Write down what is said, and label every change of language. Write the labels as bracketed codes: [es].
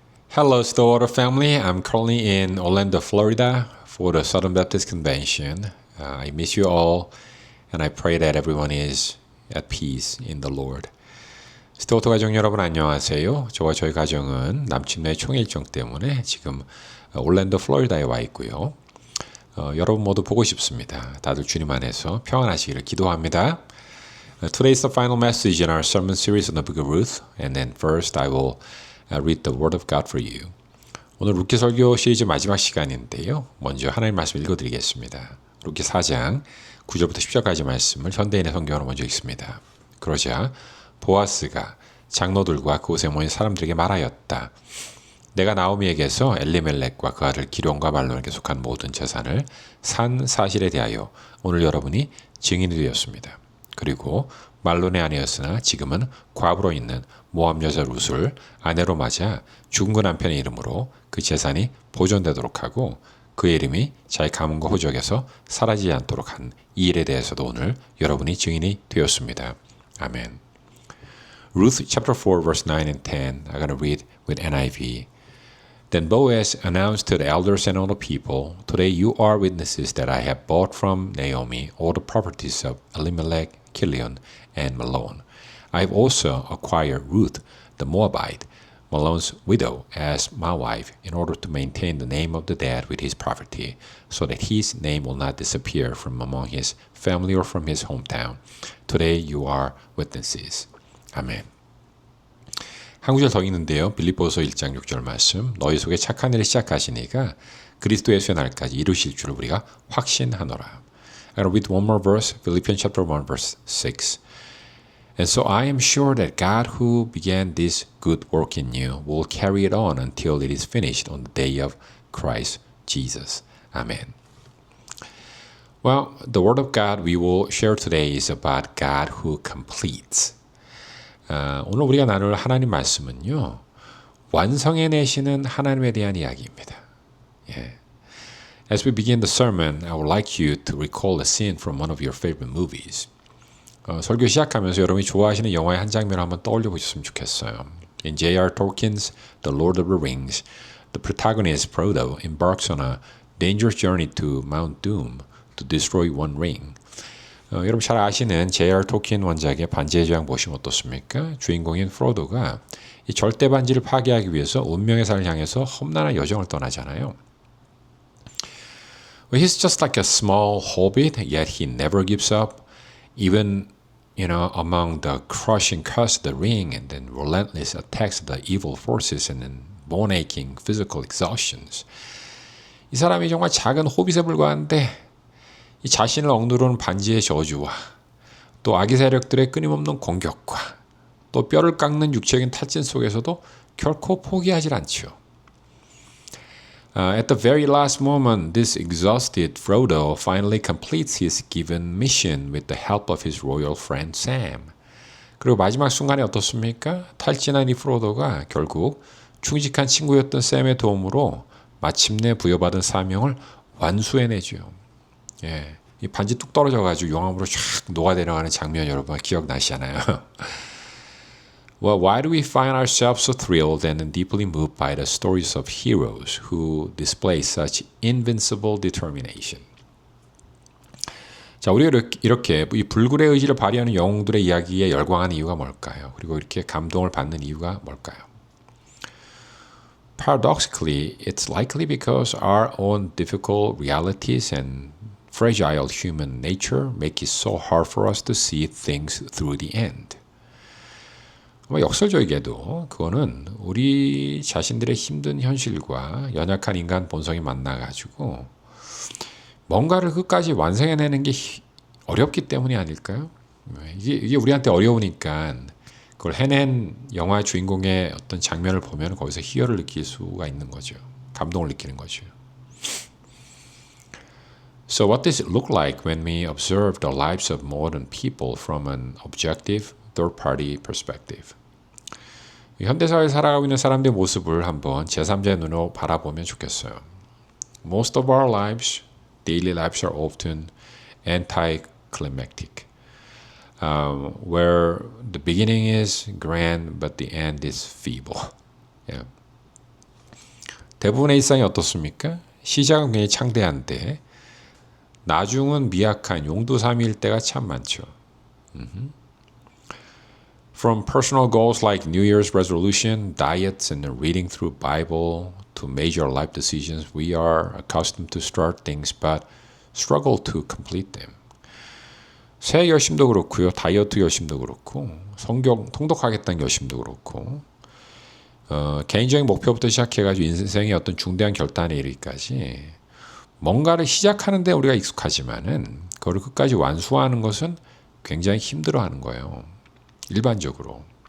[en] Hello, Stillwater family. I'm currently in Orlando, Florida for the Southern Baptist Convention. I miss you all, and I pray that everyone is at peace in the Lord. [ko] 스토어트 가족 여러분 안녕하세요. 저와 저희 가정은 남친의 총일정 때문에 지금 올랜도, 플로리다에 와 있고요. 여러분 모두 보고 싶습니다. 다들 주님 안에서 평안하시기를 기도합니다. [en] Today is the final message in our sermon series on the book of Ruth, and then first I will read the Word of God for you. [ko] 오늘 루키 설교 시리즈 마지막 시간인데요. 먼저 하나님 말씀 읽어드리겠습니다. 루키 4장 9절부터 10절까지 말씀을 현대인의 성경으로 먼저 읽습니다. 그러자 보아스가 장로들과 그곳에 모인 사람들에게 말하였다. 내가 나오미에게서 엘리멜렉과 그 아들 기룡과 말론에게 속한 모든 재산을 산 사실에 대하여 오늘 여러분이 증인이 되었습니다. 그리고 말론의 아내였으나 지금은 과부로 있는 모압 여자 룻을 아내로 맞아 죽은 그 남편의 이름으로 그 재산이 보존되도록 하고 그의 이름이 자기 가문과 호적에서 사라지지 않도록 한 이 일에 대해서도 오늘 여러분이 증인이 되었습니다. 아멘. [en] Ruth chapter 4 verse 9 and 10. I'm going to read with NIV. Then Boaz announced to the elders and all the people, Today you are witnesses that I have bought from Naomi all the properties of Elimelech, Kilion, and Malon. I have also acquired Ruth the Moabite, Malon's widow, as my wife, in order to maintain the name of the dead with his property, so that his name will not disappear from among his family or from his hometown. Today you are witnesses. [ko] 아멘. 한 구절 더 있는데요. 빌립보서 1장 6절 말씀. 너희 속에 착한 일을 시작하시니까 그리스도 예수의 날까지 이루실 줄을 우리가 확신하노라. [en] I'm going to read one more verse. Philippians chapter 1 verse 6. And so I am sure that God who began this good work in you will carry it on until it is finished on the day of Christ Jesus. Amen. Well, the word of God we will share today is about God who completes. [ko] 오늘 우리가 나눌 하나님 말씀은요. 완성해내시는 하나님에 대한 이야기입니다. 예. [en] As we begin the sermon, I would like you to recall a scene from one of your favorite movies. [ko] 설교 시작하면서 여러분이 좋아하시는 영화의 한 장면을 한번 떠올려 보셨으면 좋겠어요. [en] In J.R. Tolkien's The Lord of the Rings, the protagonist Frodo embarks on a dangerous journey to Mount Doom to destroy one ring. [ko] 여러분 잘 아시는 J.R. 톨킨 원작의 반지의 제왕 보시면 어떻습니까? 주인공인 프로도가 이 절대 반지를 파괴하기 위해서 운명의 산을 향해서 험난한 여정을 떠나잖아요. [en] Well, he's just like a small hobbit, yet he never gives up, even among the crushing cost of the ring and then relentless attacks of the evil forces and then bone-aching physical exhaustions. [ko] 이 사람이 정말 작은 호빗에 불과한데 이 자신을 억누르는 반지의 저주와 또 악의 세력들의 끊임없는 공격과 또 뼈를 깎는 육체적인 탈진 속에서도 결코 포기하지 않지요. [en] At the very last moment, this exhausted Frodo finally completes his given mission with the help of his royal friend Sam. [ko] 그리고 마지막 순간에 어떻습니까? 탈진한 이 프로도가 결국 충직한 친구였던 샘의 도움으로 마침내 부여받은 사명을 완수해내죠. 예, 이 반지 뚝 떨어져가지고 용암으로 쫙 녹아내려가는 장면 여러분 기억나시잖아요. [en] Well, why do we find ourselves so thrilled and deeply moved by the stories of heroes who display such invincible determination? [ko] 자, 우리가 이렇게 이 불굴의 의지를 발휘하는 영웅들의 이야기에 열광하는 이유가 뭘까요? 그리고 이렇게 감동을 받는 이유가 뭘까요? [en] Paradoxically, it's likely because our own difficult realities and fragile human nature make it so hard for us to see things through the end. [ko] 역설적이게도 그거는 우리 자신들의 힘든 현실과 연약한 인간 본성이 만나가지고 뭔가를 끝까지 완성해내는 게 어렵기 때문이 아닐까요? 이게 우리한테 어려우니까 그걸 해낸 영화의 주인공의 어떤 장면을 보면 거기서 희열을 느낄 수가 있는 거죠. 감동을 느끼는 거죠. [en] So what does it look like when we observe the lives of modern people from an objective third-party perspective? [ko] 현대사회에 살아가고 있는 사람들의 모습을 한번 제3자의 눈으로 바라보면 좋겠어요. [en] Most of our lives, daily lives are often anticlimactic. Where the beginning is grand but the end is feeble. Yeah. [ko] 대부분의 일상이 어떻습니까? 시작은 굉장히 창대한데 나중은 미약한 용두사미일 때가 참 많죠. [en] From personal goals like New Year's resolution, diets, and reading through Bible to major life decisions, we are accustomed to start things but struggle to complete them. [ko] 새해 결심도 그렇고요. 다이어트 결심도 그렇고 성경 통독하겠다는 결심도 그렇고 개인적인 목표부터 시작해가지고 인생의 어떤 중대한 결단에 이르기까지 뭔가를 시작하는데 우리가 익숙하지만은 그걸 끝까지 완수하는 것은 굉장히 힘들어하는 거예요. 일반적으로.